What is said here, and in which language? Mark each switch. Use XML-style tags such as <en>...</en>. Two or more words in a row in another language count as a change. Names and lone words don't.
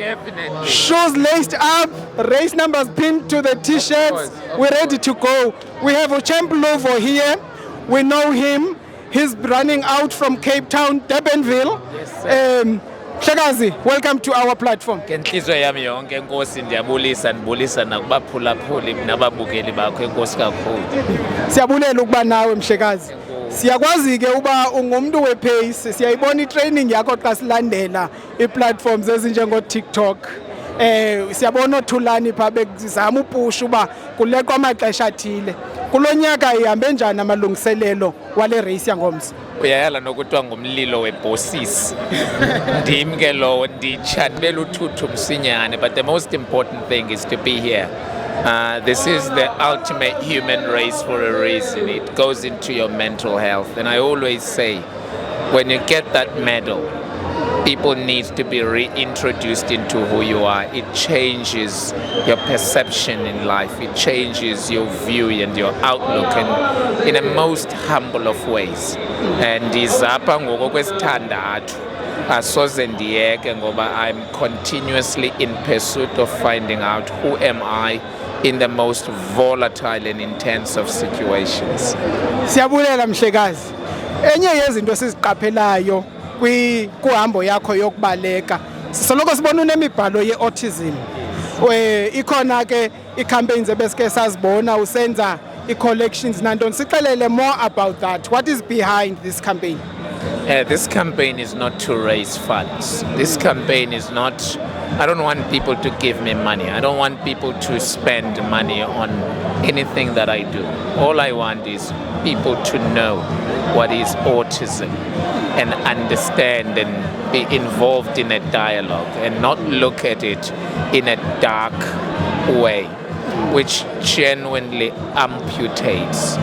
<en>Definitely. Shoes laced up, race numbers pinned to the t-shirts. We're ready to go. We have Uchemp Lovo here. We know him. He's running out from Cape Town, Durbanville. Yes, sir. Mhlekazi, welcome to our platform.</en> <xh>Ngenhliziyo yami yonke Nkosi ndiyabulisa nakubaphulaphuli nababukeli bakho Nkosi kakhulu. Siyabulela ukuba nawe Mhlekazi. Siyakwazi ke uba ungumuntu wepace. Siyayibona itraining yakho xa silandela iplatforms ezinjengo TikTok. Siyabona othulani pha bezama upush uba kuleqwa amaxesha athile. Kulonyaka ihambe njani amalungiselelo wale race yangomso? Uyayala nokuthiwa ngumlilo webosisi. Ndim ke lowo nditsha ndibele uthuthu msinyane,</xh> <en>but the most important thing is to be here. This is the ultimate human race for a reason. It goes into your mental health. And I always say, when you get that medal, people need to be reintroduced into who you are. It changes your perception in life. It changes your view and your outlook, and in a most humble of ways.</en> <xh>And izapha ngokwesithandathu. Asoze ndiyeke ngoba</xh> <en>I'm continuously in pursuit of finding out who am I in the most volatile and intense of situations.</en> <xh>Siyabulela Mhlekazi. Enye yezinto siziqaphelayo kuhambo yakho yokubaleka. Sisoloko sibona unemibhalo ye-autism. Ikhona ke i-campaigns ebesike sazibona usenza i-collections nantoni.</xh> <en>Sixelele more about that. What is behind this campaign? This campaign is not to raise funds. This campaign is not, I don't want people to give me money. I don't want people to spend money on anything that I do. All I want is people to know what is autism and understand and be involved in a dialogue and not look at it in a dark way, which genuinely amputates.</en>